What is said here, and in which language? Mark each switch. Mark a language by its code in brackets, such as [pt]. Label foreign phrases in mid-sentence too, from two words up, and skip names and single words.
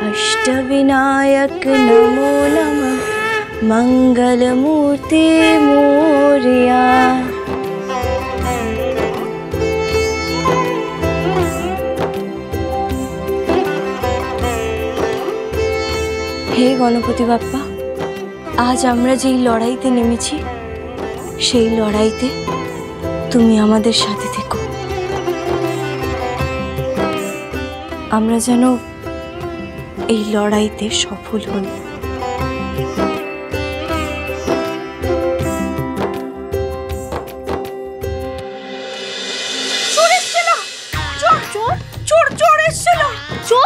[mr] अष्टविनायक नमो नमः। मंगलमूर्ति मोरया। हे गणपति बाप्पा, [bn] आज আমরা যেই লড়াইতে নেমেছি সেই লড়াইতে তুমি আমাদের সাথে থেকো। আমরা যেন এই লড়াইতে সফল হই। চোর এসেছিল, চোর চোর চোর চোর এসেছিল। চোর?